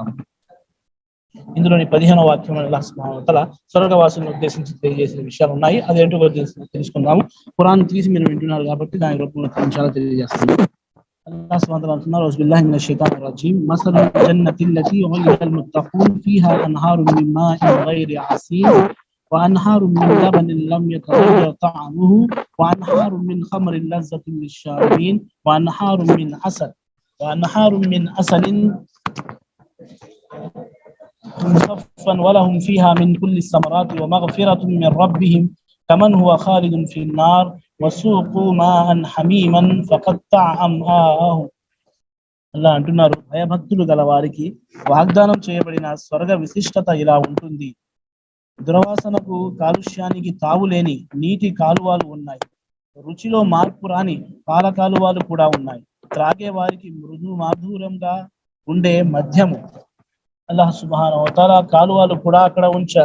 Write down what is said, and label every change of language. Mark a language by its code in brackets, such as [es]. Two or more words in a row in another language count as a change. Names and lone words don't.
[te] ఇందులోని 15వ వాక్యం అల్లాహ్ [ar] సుబ్హానహు వ తఆలా [te] స్వర్గవాసులను ఉద్దేశించి తెలియజేసిన విషయాలు ఉన్నాయి. అదేంటో తెలుసుకుందాము. ఖురాన్ తీసి మీరు వింటున్నారు కాబట్టి దాని రూపంలో ఇన్షాల్లా తెలియజేస్తాను. [ar] الله سبحانه وتعالى అంటున్నారు, بسم الله الرحمن الشيطان الرجيم مثل الجنة التي وعد المتقون فيها أنهار من ماء غير آسن وأنهار من لبن لم يتغير طعمه وأنهار من خمر لذة للشاربين وأنهار من عسل مصفا ولهم فيها من كل الثمرات ومغفرة من ربهم كمن هو خالد في النار وسوقوا ماء حميما فقطع أمعاءهم. [te] అల్లా అంటున్నారు, భయభక్తులు గల వారికి వాగ్దానం చేయబడిన స్వర్గ విశిష్టత ఇలా ఉంటుంది. దుర్వాసనకు, కాలుష్యానికి తావులేని నీటి కాలువలు ఉన్నాయి. రుచిలో మార్పు రాని పాల కాలువలు కూడా ఉన్నాయి. త్రాగే వారికి మృదు మాధుర్యంగా ఉండే మద్యము అల్లాహ్ [ar] సుబ్హానహు వ తఆలా [te] కాలువలు కూడా అక్కడ ఉంచారు.